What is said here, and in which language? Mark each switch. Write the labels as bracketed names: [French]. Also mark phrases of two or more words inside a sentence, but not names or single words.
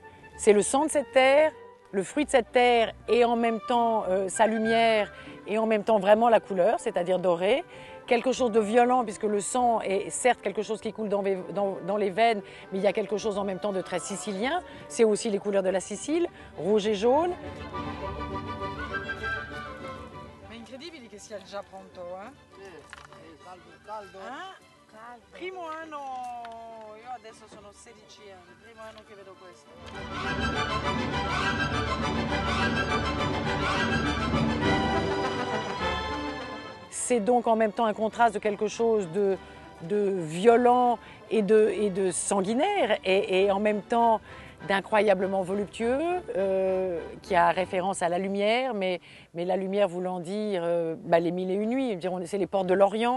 [French] C'est le sang de cette terre, le fruit de cette terre et en même temps sa lumière et en même temps vraiment la couleur, c'est-à-dire dorée. Quelque chose de violent puisque le sang est certes quelque chose qui coule dans les veines, mais il y a quelque chose en même temps de très sicilien. C'est aussi les couleurs de la Sicile, rouge et jaune. [Italian] Ma incredibile che sia già pronto, eh? Caldo. Primo anno, io adesso sono 16 anni, primo anno che vedo questo. [French] C'est donc en même temps un contraste de quelque chose de violent et de sanguinaire et en même temps d'incroyablement voluptueux qui a référence à la lumière, mais la lumière voulant dire les mille et une nuits, c'est les portes de l'Orient.